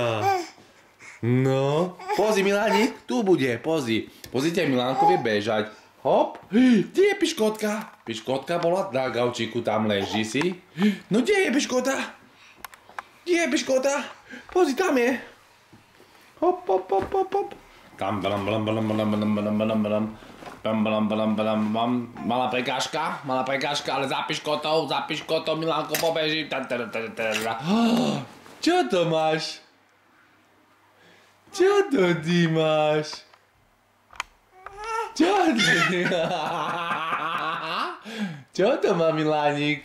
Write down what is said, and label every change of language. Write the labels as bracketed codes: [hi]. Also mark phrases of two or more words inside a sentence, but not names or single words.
[sk] No, pozri Milánik, tu bude, pozri. Pozrite, Milánko vie bežať. Hop. Kde je piškotka? Piškotka bola na gaučíku, tam leží si. No kde je piškota? Kde je piškota? Pozri, tam je. Hop, hop, hop, hop, hop. Tam, balam, balam, balam, balam, balam, balam, balam, balam. Bam, balam, balam, balam, bam. Malá prekážka, ale za piškotou, Milánko pobeží. Čo to máš? Čo to ty máš? Čo to má Milánik?